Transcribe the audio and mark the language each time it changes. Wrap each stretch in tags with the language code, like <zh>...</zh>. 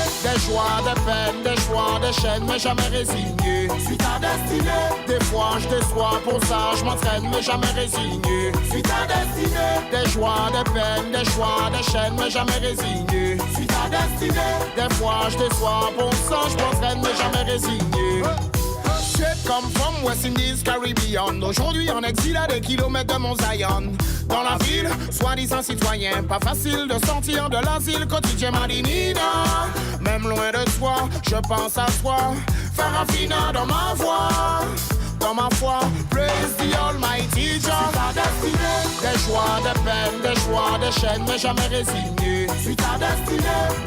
<fr>Des joies, des peines, des choix, des chaînes, mais jamais résigné. Suis ta destinée. Des fois je déçois, pour ça je m'entraîne, mais jamais résigné. Suis ta destinée. Des joies, des peines, des choix, des chaînes, mais jamais résigné. Suis ta destinée. Des fois je déçois, pour ça je m'entraîne, mais jamais résigné.</fr> <en>Straight come from West Indies, Caribbean.</en> <fr>Aujourd'hui en exil à des kilomètres de Mont Zion. Dans la ville, soi-disant citoyen, pas facile de sortir de l'asile quotidien Madinina. Même loin de soi, je pense à soi. Faire raffinat dans ma voix. Dans ma foi, praise the Almighty Jah. Suis ta destinée. Des joies, des peines, des choix, des chaînes, mais jamais résigné. Suis ta destinée.</fr>